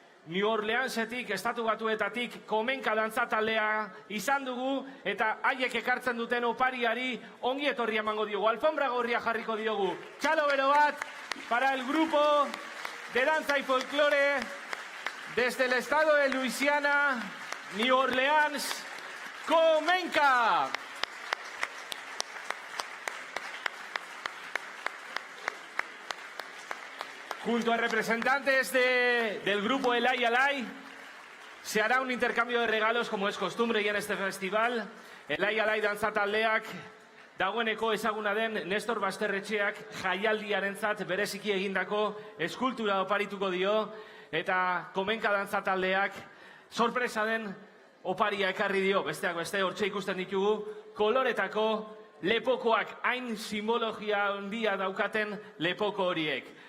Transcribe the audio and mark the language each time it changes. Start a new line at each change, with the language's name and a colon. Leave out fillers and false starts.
Basque: New Orleansetik, Estatu Batuetatik, Komenka dantza taldea izan dugu eta haiek ekartzen duten opariari ongi etorria emango diogu. Alfombra gorria jarriko diogu. Txalo bero bat
Spanish: para el grupo de danza y folclore desde el estado de Luisiana, New Orleans, Komenka. Junto a representantes del grupo Elai Alai, se hará un intercambio de regalos como es costumbre ya en este festival.
Basque: Elai Alai dantza taldeak dagoeneko ezaguna den Nestor Basterretxeak jaialdiarentzat bereziki egindako eskultura oparituko dio, eta Komenka dantza taldeak sorpresa den oparia ekarri dio. Besteak beste hortxe ikusten ditugu koloretako lepokoak, hain simbologia handia daukaten lepoko horiek.